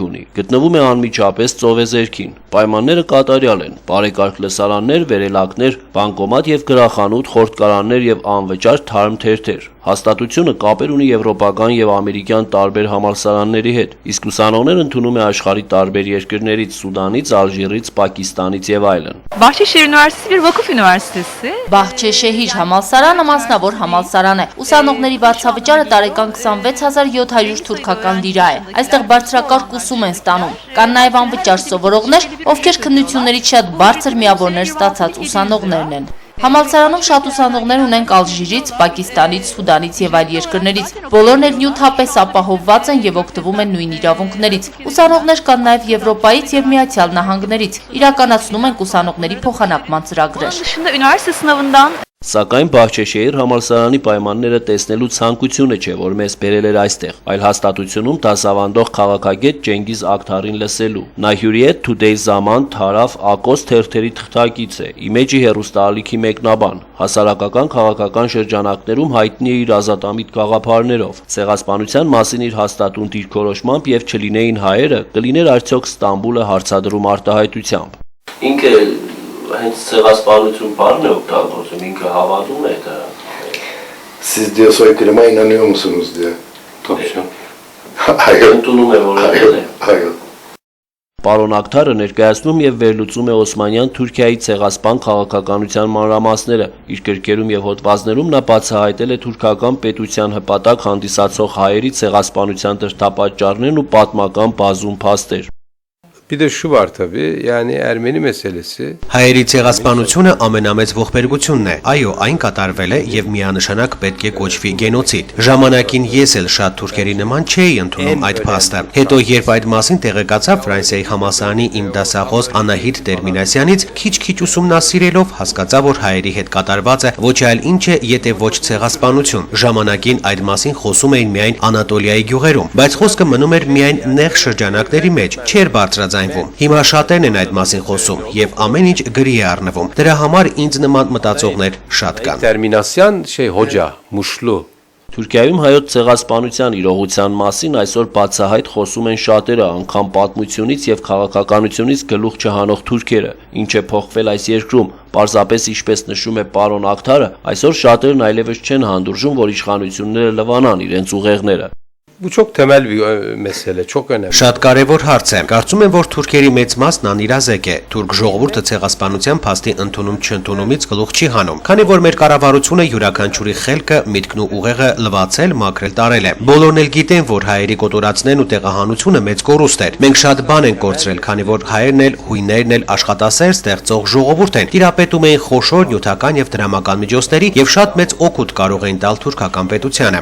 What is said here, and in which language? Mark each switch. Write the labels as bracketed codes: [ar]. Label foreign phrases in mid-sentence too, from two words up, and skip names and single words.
[hy] ունի։ Գտնվում է անմիջապես ծովեզերքին։ Պայմանները կատարյալ են։ Բարեկարգ լսարաններ, վերելակներ, բանկոմատ եւ գրախանութ, խորտկարաններ եւ անվճար թարմ թերթեր։ Հաստատությունը կապեր ունի եվրոպական եւ ամերիկյան տարբեր համալսարանների հետ, իսկ ուսանողները ընդունում է աշխարհի տարբեր երկրներից՝ Սուդանից, Ալժիրից, Պակիստանից եւ այլն։ [tr] Bahçeşehir Üniversitesi bir vakıf üniversitesi. [hy] Bahçeşehir համալսարանը մասնավոր համալսարան է։ Ուսանողների վարձավճարը տարեկան 26700 թուրքական լիրա է։ Այստեղ բարձրակարգ ուսում են ստանում։ Կան նաև անվճար սովորողներ, ովքեր քննություններից շատ բարձր միավորներ ստացած ուսանողներն են։ Համալսարանում շատ ուսանողներ ունենք Ալժիրից, Պակիստանից, Սուդանից եւ այլ երկրներից։ Բոլորն էլ նյութապես ապահովված են եւ օգտվում են նույն իրավունքներից։ Ուսանողներ կան նաեւ Եվրոպայից եւ Միացյալ Նահանգներից։ Իրականացնում են ուսանողների փոխանակման ծրագրեր։ [tr] Dışında üniversite sınavından [hy] Սակայն Բահչեշեհիր համալսարանի պայմանները տեսնելու ցանկությունը չէ, որ մեզ բերել էր այստեղ, այլ հաստատությունում դասավանդող քաղաքագետ Ջենգիզ Ակթարին լսելու։ Նա Hürriyet, Today Zaman, Taraf, Ակոս թերթերի թղթակից է, Image-ի հեռուստաալիքի մեկնաբան, հասարակական քաղաքական շրջանակներում հայտնի է իր ազատամիտ գաղափարներով։ Ցեղասպանության մասին իր հաստատուն դիրքորոշմամբ եւ չլինեին հայերը, կլիներ արդյոք Ստամբուլը հարցադրում արտահայտությամբ։ Ինքը hենց ցեղասպանություն բառն է օգտագործում, ինքը հավատում է դա։ [tr] Siz diyor soykırıma inanıyor musunuz diyor. Точно. Hayır. [hy] Ընդունում է որ այդել է։ [tr] Hayır. [hy] Պարոն Ակթարը ներկայացնում եւ վերլուծում է Օսմանյան Թուրքիայի ցեղասպան քաղաքականության մանրամասները։ Իր գրքերում եւ հոդվածներում նա բացահայտել է թուրքական պետության հպատակ հանդիսացող հայերի ցեղասպանության դրդապատճառներն ու պատմական բազում փաստեր։ [tr] Bir de şu var tabii, yani Ermeni meselesi. [hy] Հայերի ցեղասպանությունը ամենամեծ ողբերգությունն է։ Այո, այն կատարվել է եւ միանշանակ պետք է կոչվի գենոցիդ։ Ժամանակին ես էլ շատ թուրքերի նման չէի ընդունում այդ փաստը։ Հետո երբ այդ մասին տեղեկացա Ֆրանսիայի համալսարանի իմ դասախոս Անահիտ Տերմինասյանից, քիչ-քիչ ուսումնասիրելով հասկացա, որ հայերի հետ կատարվածը ոչ այլ ինչ է, եթե ոչ ցեղասպանություն։ Ժամանակին այդ մասին խոսում էին միայն Անատոլիայի գյուղերում, բայց խոսքը մնում էր միայն նեղ շրջանակների մեջ, չէր բարձրաձայնվում։ Հիմա շատերն են այդ մասին խոսում եւ ամեն ինչ գրի է առնվում։ Դրա համար ինձ նման մտածողներ շատ կան։ [tr] Terminasyan hoca, muşlu. [hy] Թուրքիայում հայոց ցեղասպանության իրողության մասին այսօր բացահայտ խոսում են շատերը, անգամ պատմությունից եւ քաղաքականությունից գլուխ չհանող թուրքերը, ինչ է փոխվել այս երկրում, պարզապես ինչպես նշում է պարոն Աքթարը, այսօր շատերն այլևս չեն հանդուրժում, որ իշխանությունները լվանան իրենց ուղեղները։ [tr] Bu çok temel bir mesele, çok önemli. [hy] Շատ կարևոր հարց է։ Կարծում եմ, որ թուրքերի մեծ մասն անիրազեկ է։ Թուրք ժողովուրդը ցեղասպանության փաստի ընդունումից գլուխ չի հանում, քանի որ մեր կառավարությունը յուրաքանչյուրի խելքը, միտքն ու ուղեղը լվացել, մաքրել տարել է։ Բոլորն էլ գիտեն, որ հայերի կոտորածներն ու տեղահանությունը մեծ կորուստ էր։ Մենք շատ բան ենք կորցրել, քանի որ հայերն էլ, հույներն էլ աշխատասեր ստեղծող ժողովուրդ են։ Տիրապետում էին խոշոր նյութական եւ դրամական միջոցների եւ շատ մեծ օգուտ կարող էին տալ թուրքական պետությանը։